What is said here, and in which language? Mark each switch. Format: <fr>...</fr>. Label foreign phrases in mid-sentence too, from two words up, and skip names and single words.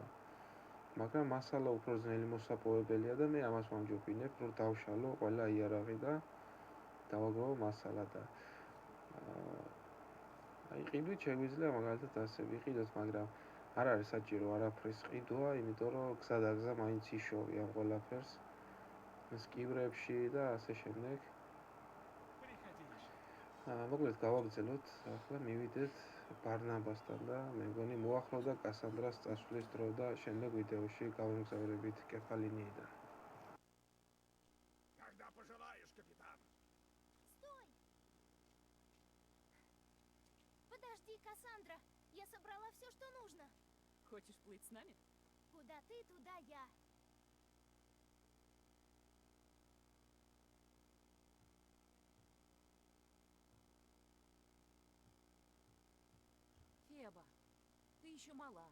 <ka>მაგრამ მასალა უფრო ძნელი მოსაპოვებელია და მე ამას ვამჯობინებ, რომ დავშალო ყველა იარაღი და დავაგროვო მასალა და აი ყიდვით შეგვიძლია მაგალითად ასე ვიყიდოთ, მაგრამ არ არის საჭირო არაფრის ყიდვა, იმიტომ რომ გზადაგზა მაინც იშოვი ამ ყველაფერს სკივრებში და ასე შემდეგ. მოკლედ გავაგრძელოთ, ახლა მივიდეთ ბარნაბასთან და მე მგონი მოახლოვდა კასანდრას წასვლის დრო და შემდეგ ვიდეოში გავემგზავრებით კეფალინიიდან.</ka> <ru>Когда пожелаешь, капитан. Стой! Подожди, Кассандра. Я собрала все, что нужно. Хочешь плыть с нами? Куда ты, туда я. Феба, ты еще мала.</ru>